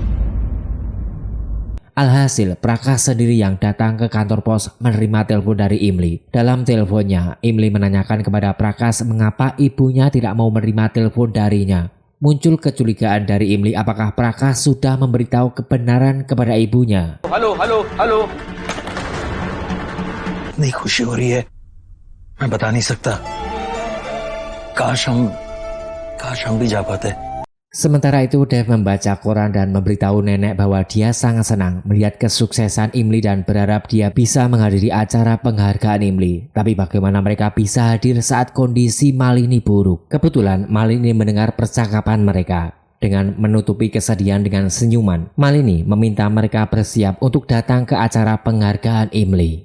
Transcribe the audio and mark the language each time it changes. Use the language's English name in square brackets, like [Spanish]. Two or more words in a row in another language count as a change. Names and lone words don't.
[Indonesian] Alhasil, Prakas sendiri yang datang ke kantor pos menerima telepon dari Imli. Dalam teleponnya, Imli menanyakan kepada Prakas mengapa ibunya tidak mau menerima telepon darinya. Muncul kecurigaan dari Imli apakah Prakas sudah memberitahu kebenaran kepada ibunya. [Hindi] हेलो हेलो हेलो. इतनी खुशी हो रही है मैं बता नहीं सकता. काश हम भी जा पाते. [Indonesian] Sementara itu Dev membaca koran dan memberitahu nenek bahwa dia sangat senang melihat kesuksesan Imli dan berharap dia bisa menghadiri acara penghargaan Imli. Tapi bagaimana mereka bisa hadir saat kondisi Malini buruk? Kebetulan Malini mendengar percakapan mereka. Dengan menutupi kesedihan dengan senyuman, Malini meminta mereka bersiap untuk datang ke acara penghargaan Imli.